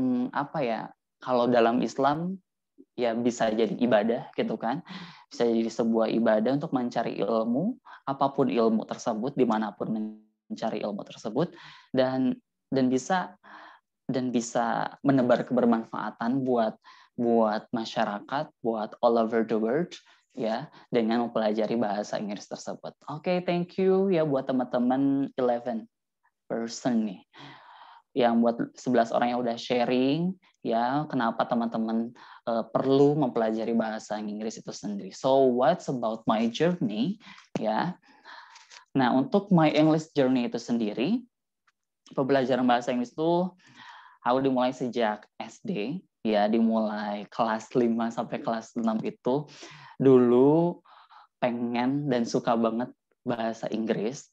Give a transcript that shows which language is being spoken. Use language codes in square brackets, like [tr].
[id] apa ya, kalau dalam Islam bisa jadi ibadah gitu kan, bisa jadi sebuah ibadah untuk mencari ilmu, apapun ilmu tersebut, dimanapun mencari ilmu tersebut, dan bisa menebar kebermanfaatan buat masyarakat, buat [en] all over the world [id] dengan mempelajari bahasa Inggris tersebut. Oke, [en] thank you [id] buat teman-teman [en] 11 person [id] nih. yang buat 11 orang yang udah sharing ya kenapa teman-teman perlu mempelajari bahasa Inggris itu sendiri. [en] So what's about my journey ya? [id] Nah, untuk [en] my English journey [id] itu sendiri, pembelajaran bahasa Inggris itu aku dimulai sejak SD ya, dimulai kelas 5 sampai kelas 6 itu dulu pengen dan suka banget bahasa Inggris.